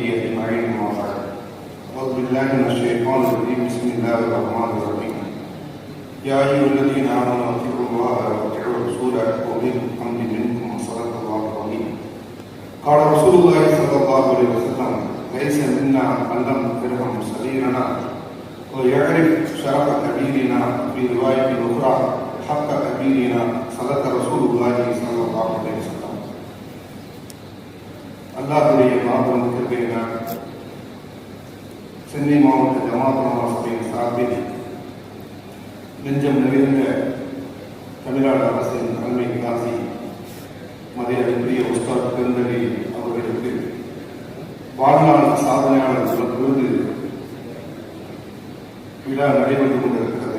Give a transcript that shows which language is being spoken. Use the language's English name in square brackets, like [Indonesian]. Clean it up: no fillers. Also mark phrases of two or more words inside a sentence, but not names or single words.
[Arabic] أجمعين أما بعد أعوذ بالله من الشيطان الرجيم بسم الله الرحمن الرحيم يا أيها الذين آمنوا أطيعوا الله وأطيعوا الرسول وأولي الأمر منكم صدق الله العظيم قال رسول الله صلى الله عليه وسلم ليس منا من لم يرحم صغيرنا ويعرف شرف كبيرنا في رواية أخرى حق كبيرنا صدق رسول الله صلى الله عليه وسلم. [Tamil] அல்லாஹ்வுடைய மாபெரும் கிருபையினால் சென்னை மாவட்ட ஜமாத் உலமா சபையின் சார்பில் நெஞ்சம் நிறைந்த தமிழ்நாடு அரசின் தலைமை காசி மரியாதைக்குரிய உஸ்தாத் பெருந்தகை அவர்களுக்கு வாழ்நாள் சாதனையாளர் விருது விழா நடைபெற்றுக் கொண்டிருக்கிறது.